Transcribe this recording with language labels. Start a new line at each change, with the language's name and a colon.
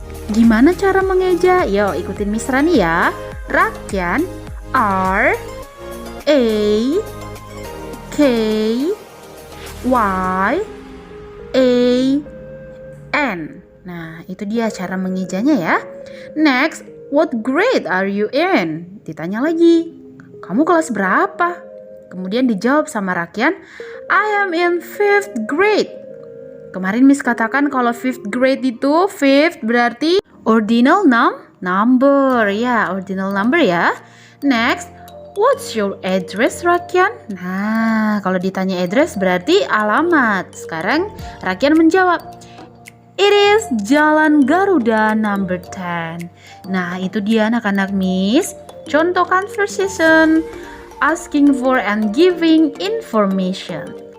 Indonesian: Gimana cara mengeja? Yo, ikutin Miss Rani ya. Rakyan, R A K Y A N. Nah, itu dia cara mengejanya ya.
English: Next, what grade are you in?
Indonesian: Ditanya lagi, kamu kelas berapa? Kemudian dijawab sama
English: Rakyan, I am in 5th grade.
Indonesian: Kemarin Miss katakan kalau 5th grade itu 5th berarti ordinal number.
English: Ya, ordinal number ya. Next, what's your address, Rakyan?
Indonesian: Nah, kalau ditanya address berarti alamat. Sekarang Rakyan menjawab,
English: it is Jalan Garuda number 10.
Indonesian: Nah, itu dia anak-anak Miss.
English: Contoh conversation, asking for and giving information.